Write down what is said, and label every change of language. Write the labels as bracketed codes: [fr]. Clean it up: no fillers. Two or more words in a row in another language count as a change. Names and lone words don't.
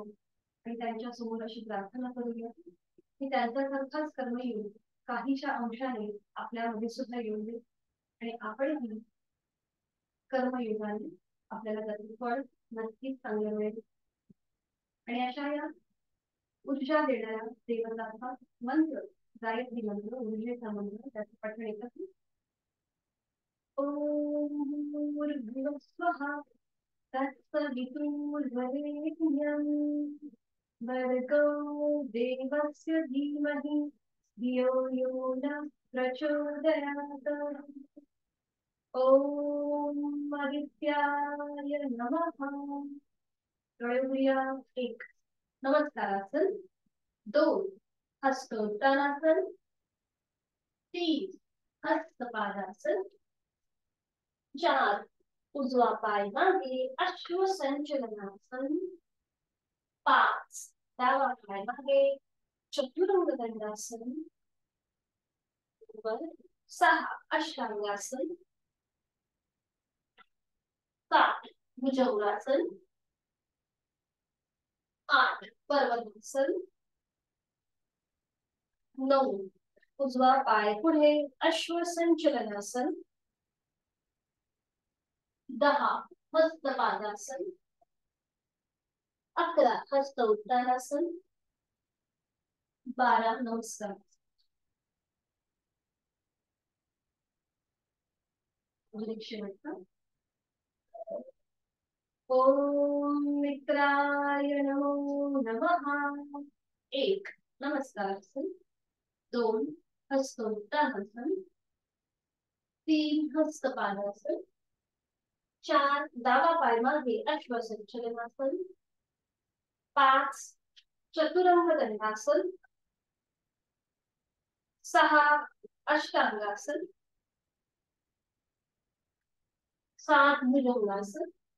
[mr] आणि त्यांच्या समोर अशी प्रार्थना करूया की त्यांच्यासारखाच कर्मयोग काहीच्या अंशाने आपल्यामध्ये सुद्धा येऊ दे. आणि आपणही कर्मयोगाने आपल्याला त्याचे फळ नक्कीच चांगलं मिळेल. आणि अशा या ऊर्जा देणाऱ्या देवताचा मंत्र, गायत्री मंत्र, ऊर्जेचा मंत्र, त्याचं पठण एकत्र. [sa] ओम भूर्भुवः स्वः तत्सवितुर्वरेण्यं भर्गो देवस्य धीमहि धियो यो नः प्रचोदयात्. ओम आदित्याय नमः. [mr] एक नमस्कारासन. 2 हस्तोत्तानासन. 3 हस्तपादासन. 4 उजवा पाय मागे अश्वसंचलनासन. 5 डावा पाय मागे चतुरंग दंडासन. 6 अष्टांगासन. 7 भुजंगासन. 8 पर्वतासन. 9 उजवा पाय पुढे अश्वसंचलनासन. 10 हस्तपादासन. 11 हस्त उत्तानासन. [sa] 12 नमस्कार. ओम मित्राय नमो नमः. [mr] 1 नमस्कारासन. 2 हस्तोत्तानासन. 3 हस्तपादासन. 4 डावा पाय मागे अश्वसंचलनासन. 5 चतुरंग दंडासन. 6 अष्टांगासन. 7 भुजंगासन.